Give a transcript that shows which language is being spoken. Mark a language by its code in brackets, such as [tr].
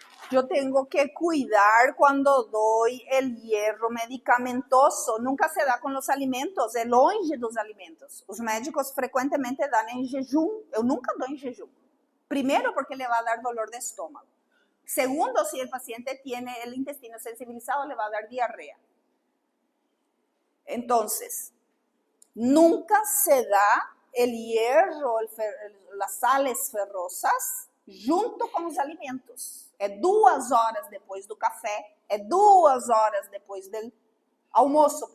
[es] Yo tengo que cuidar cuando doy el hierro medicamentoso. [pt] Nunca se dá com os alimentos, é longe dos alimentos. Os médicos frequentemente dão em jejum. Eu nunca dou em jejum. Primeiro, [es] porque le va a dar dolor de estómago. Segundo, si el paciente tiene el intestino sensibilizado, le va a dar diarrea. Entonces, nunca se da el hierro, las sales ferrosas, junto [pt] com os alimentos. É 2 horas depois do café, é 2 horas depois do almoço.